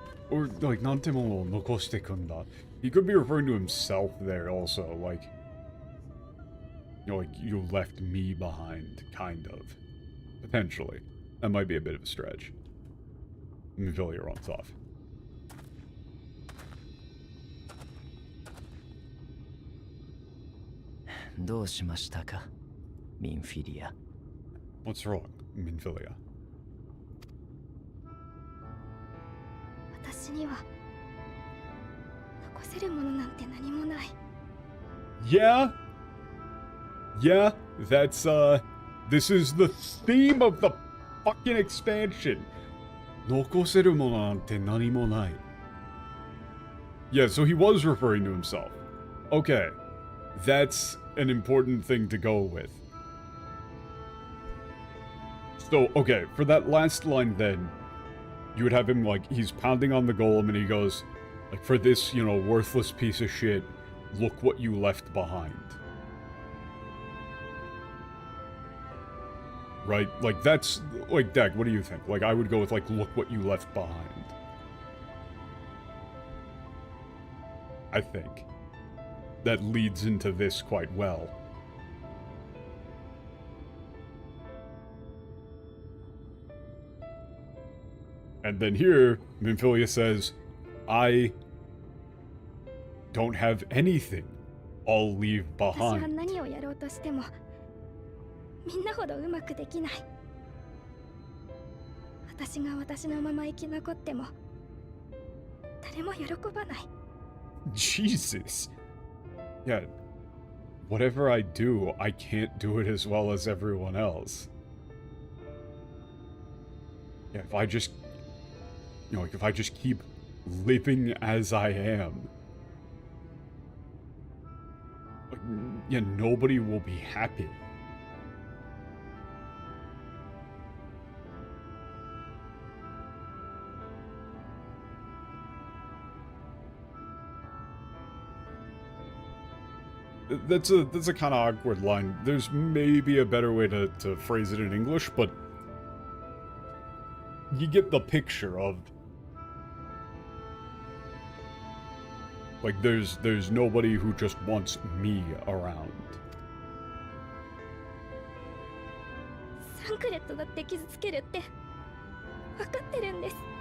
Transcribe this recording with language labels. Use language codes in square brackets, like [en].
[ja] Or like, なんてものを残してくんだ. [en] He could be referring to himself there also, like, you know, like, you left me behind, kind of. Potentially. That might be a bit of a stretch. Villier runs off. [ja] どうしましたか、ミンフィリア。 [en] What's wrong, Minfilia? [ja] 私には残せるものなんて何もない。 [en] Yeah? Yeah, that's, this is the theme of the fucking expansion. [ja] 残せるものなんて何もない. [en] Yeah, so he was referring to himself. Okay, that's an important thing to go with. So, okay, for that last line then, you would have him, like, he's pounding on the golem and he goes, like, for this, you know, worthless piece of shit, look what you left behind. Right? Like, that's, like, Deck, what do you think? Like, I would go with, like, look what you left behind. I think. That leads into this quite well. And then here, Minfilia says, I don't have anything I'll leave [ja] 私は [en] behind. [ja] 何をやろうとしてもみんなほどうまくできない。私が私のまま生き残っても誰も喜ばない。 [en] Jesus. Yeah. Whatever I do, I can't do it as well as everyone else. Yeah, if I just, you know, like if I just keep living as I am, like, yeah, nobody will be happy. That's a kind of awkward line. There's maybe a better way to phrase it in English, but you get the picture of, like, there's nobody who just wants me around. [ja] サンクレットだって傷つけるって分かってるんです。